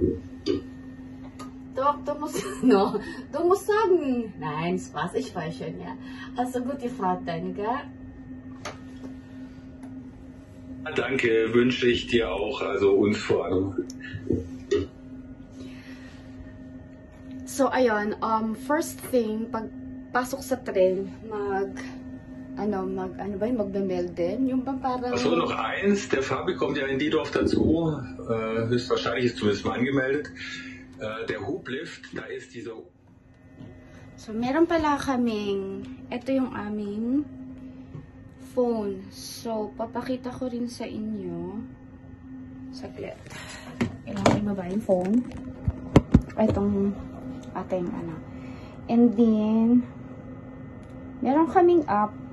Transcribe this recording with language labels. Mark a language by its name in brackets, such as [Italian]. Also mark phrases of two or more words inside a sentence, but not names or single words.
[German] Doch, du musst sagen. Nein, Spaß, ich weiß schon, ja. Hast du gut gefragt, gell? Danke, wünsche ich dir auch, also uns vor allem. So, [Filipino] ayun, [English] first thing, [Filipino] pagpasok sa tren, magbe-mail din. Yung parang... [German] Achso, noch eins, der Fabi kommt ja in Diedorf dazu, höchstwahrscheinlich ist zumindest mal angemeldet. Der Hublift, da ist diese... So, [Filipino] meron pala kaming, ito yung aming phone. So, papakita ko rin sa inyo. Saglit. Kailangan ibaba yung phone. Itong ating ano. [English] And then, [Filipino] meron kaming app.